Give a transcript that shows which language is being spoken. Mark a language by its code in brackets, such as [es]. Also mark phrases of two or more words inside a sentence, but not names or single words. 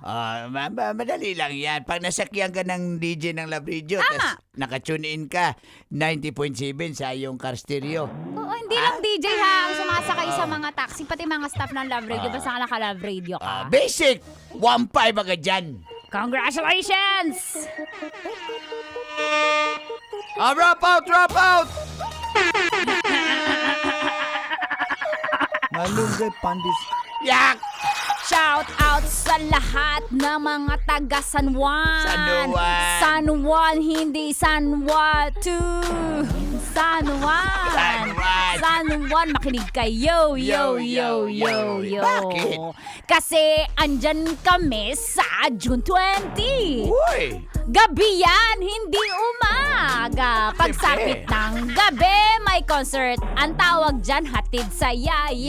[tl] Madali lang yan. Pag nasakyan ka ng DJ ng Love Radio, tapos nakatune in ka, 90.7 sa iyong [en] car stereo. [tl] Oo, hindi lang DJ ha ang sumasakay sa mga taxi, pati mga staff ng Love Radio, basta ka naka-Love Radio ka. Basic! 1.5 agad dyan. [en] Congratulations! Wrap out! Wrap out! [tl] Malunggay pandis. Yak! [en] Shout out [tl] sa lahat ng mga taga San Juan. San Juan. San Juan, hindi San Juan 2. San Juan. San Juan. San Juan, makinig kayo. Yo. Bakit? Kasi andyan kami sa June 20. Uy! Gabi yan, hindi umaga. Pagsapit ng gabi, may concert. Ang tawag dyan, hatid sa yay.